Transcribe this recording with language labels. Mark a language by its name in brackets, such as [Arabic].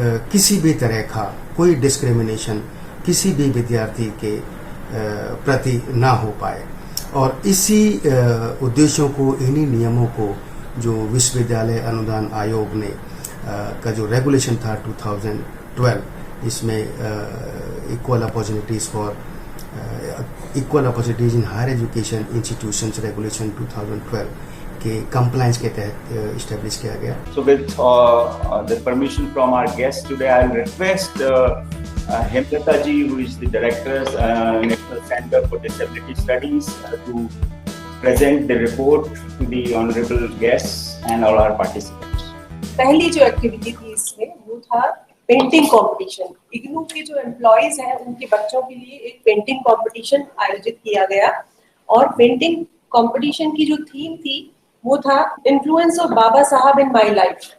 [Hindi] किसी भी तरह का कोई डिस्क्रिमिनेशन किसी भी विद्यार्थी के प्रति ना हो पाए, और इसी उद्देश्यों को, इन्हीं नियमों को जो विश्वविद्यालय अनुदान आयोग ने का जो रेगुलेशन था 2012, इसमें equal opportunities for equal opportunities in higher education institutions regulation 2012 के कंप्लायंस के तहत इस्टेब्लिश किया गया। [English] So with the permission from our guest today, I'll request Hemlata ji, who is the Director, National Center for Disability Studies, to present the report to the honorable guests and all our participants. [Hindi] पहली जो activity थी इसमें वो था painting competition. IGNOU के जो employees हैं उनके बच्चों के लिए एक पेंटिंग कंपटीशन आयोजित किया गया, और पेंटिंग कंपटीशन की जो थीम थी वो था [English] Influence of Baba Saheb in my life.